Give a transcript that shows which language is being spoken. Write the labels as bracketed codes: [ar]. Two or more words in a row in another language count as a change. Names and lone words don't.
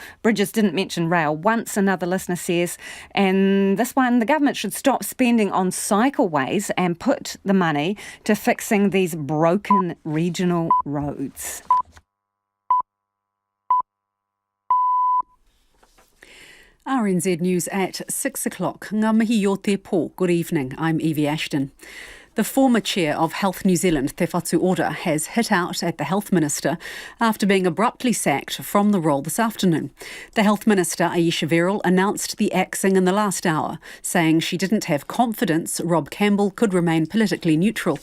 [en] Bridges didn't mention rail once, another listener says. And this one, the government should stop spending on cycleways and put the money to fixing these broken regional roads. RNZ News at 6 o'clock. [mi] Ngā mihi o te pō. [en] Good evening. I'm Evie Ashton. The former chair of Health New Zealand, Te Whatu Ora, has hit out at the Health Minister after being abruptly sacked from the role this afternoon. The Health Minister, Aisha Verrill, announced the axing in the last hour, saying she didn't have confidence Rob Campbell could remain politically neutral.